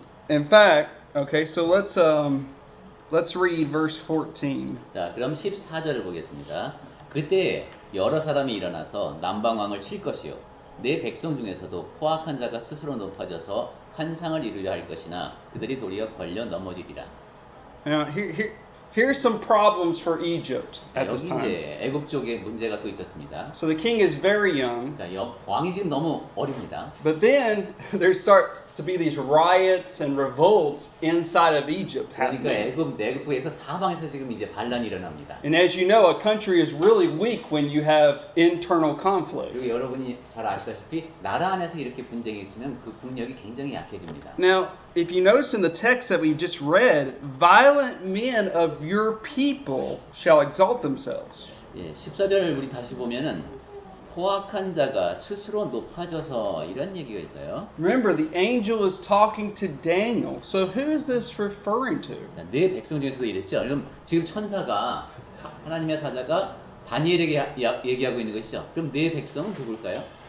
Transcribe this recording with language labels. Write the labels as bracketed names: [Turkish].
[English] In fact, okay, so let's read verse 14. [Korean] 자, 그럼 14절을 보겠습니다. 그때 여러 사람이 일어나서 남방왕을 칠 것이요. 내 백성 중에서도 포악한 자가 스스로 높아져서 환상을 이루려 할 것이나 그들이 도리어 걸려 넘어지리라. [English] Now, here's some problems for Egypt at [Korean] 여기 [English] this time. [Korean] 이제 애굽 쪽에 문제가 또 있었습니다. [English] So the king is very young, [Korean] 그러니까 왕이 지금 너무 어립니다. [English] but then there starts to be these riots and revolts inside of Egypt [Korean] 그러니까 [English] happening. [Korean] 애굽 내국부에서 사방에서 지금 이제 반란이 일어납니다. [English] And as you know, a country is really weak when you have internal conflict. [Korean] 그리고 여러분이 잘 아시다시피 나라 안에서 이렇게 분쟁이 있으면 그 국력이 굉장히 약해집니다. [English] Now, if you notice in the text that we just read, violent men of your people shall exalt themselves. [Korean] 예, 14절을 우리 다시 보면은 포악한 자가 스스로 높아져서 이런 얘기가 있어요. [English] Remember, the angel is talking to Daniel. So who is this referring to? [Korean] 자, 내 백성 중에서도 이랬죠. 그럼 지금 천사가 하나님의 사자가 다니엘에게 얘기하고 있는 것이죠. 그럼 내 백성은 누굴까요?